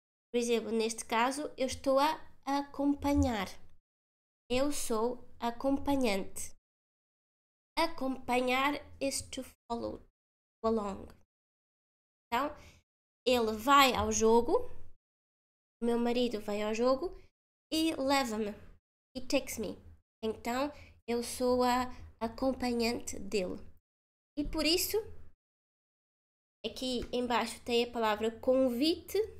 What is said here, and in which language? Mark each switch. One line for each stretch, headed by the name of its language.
Portuguese: Por exemplo, neste caso, eu estou a acompanhar. Eu sou acompanhante.
English: Acompanhar is to follow, along.
Portuguese: Então, ele vai ao jogo, o meu marido vai ao jogo e leva-me.
English: He takes me.
Portuguese: Então, eu sou a acompanhante dele. E por isso, aqui embaixo tem a palavra convite.